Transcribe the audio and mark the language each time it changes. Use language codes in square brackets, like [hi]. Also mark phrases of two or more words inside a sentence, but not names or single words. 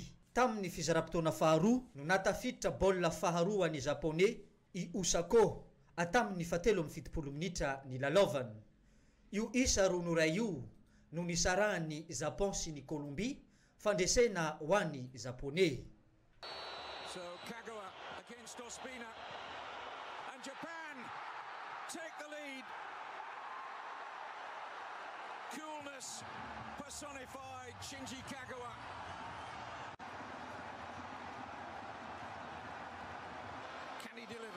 [mg] Tamin'ny fizara-potoana faharoa no natafiditra baolina faharoa ho an'ny Japonais i Osako tamin'ny 17 minitra ny lalaovana. Io isa 2-0 io no nisarahan'ny Japon sy ny Colombie fandresena ho an'ny Japonais. [en] So Kagawa against Ospina and Japan take the lead. Coolness personified, Shinji Kagawa. Can he deliver?